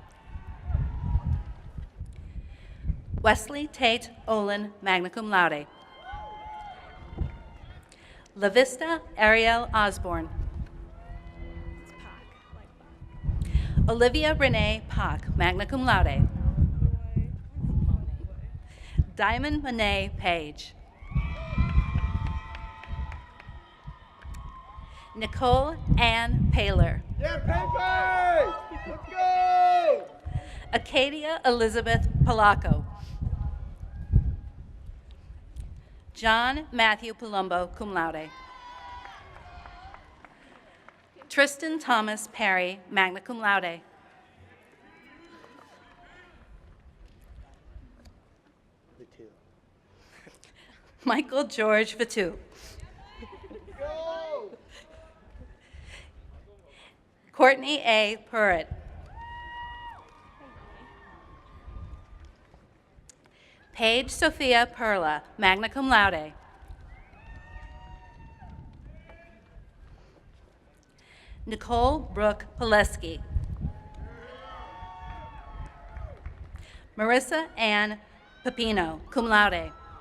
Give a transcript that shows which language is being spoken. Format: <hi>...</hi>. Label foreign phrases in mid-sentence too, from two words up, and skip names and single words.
<en>Wesley Tate Olin,</en> <la>magna cum laude.</la> <en>LaVista Ariel Osborne. Olivia Renee Pak,</en> <la>magna cum laude.</la> <en>Diamond Monet Page. Nicole Ann Paler. Yeah, papers! Let's go! Acadia Elizabeth Palaco. John Matthew Palumbo,</en> <la>cum laude.</la> <en>Tristan Thomas Perry,</en> <la>magna cum laude.</la> <en>Michael George Vatu. Go! Courtney A. Purritt. Paige Sophia Perla,</en> <la>magna cum laude.</la> <en>Nicole Brooke Pileski. Marissa Ann Pepino,</en> <la>cum laude.</la>